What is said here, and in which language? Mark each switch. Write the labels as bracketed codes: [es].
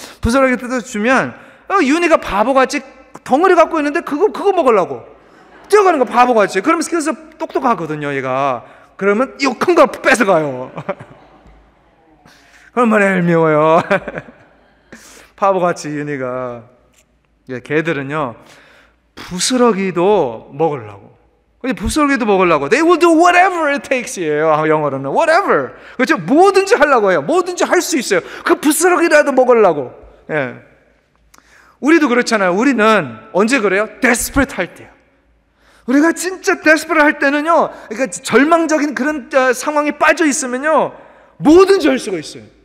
[ko] 부스러기 떼어서 주면 윤희가 바보같이 덩어리 갖고 있는데 그거 먹으려고 뛰어가는 거 바보같이. 그러면 스키더스 똑똑하거든요, 얘가. 그러면 이거 큰 거 뺏어가요. 얼마나 얄미워요. 바보같이 윤희가. 개들은요, 부스러기도 먹으려고. [en] They will do whatever it takes예요. [ko] 영어로는 whatever. 그렇죠? 뭐든지 하려고 해요. 뭐든지 할 수 있어요. 그 부스러기라도 먹으려고. 예. 우리도 그렇잖아요. 우리는 언제 그래요? desperate 할 때요. 우리가 진짜 desperate 할 때는요, 그러니까 절망적인 그런 상황에 빠져 있으면요, 뭐든지 할 수가 있어요.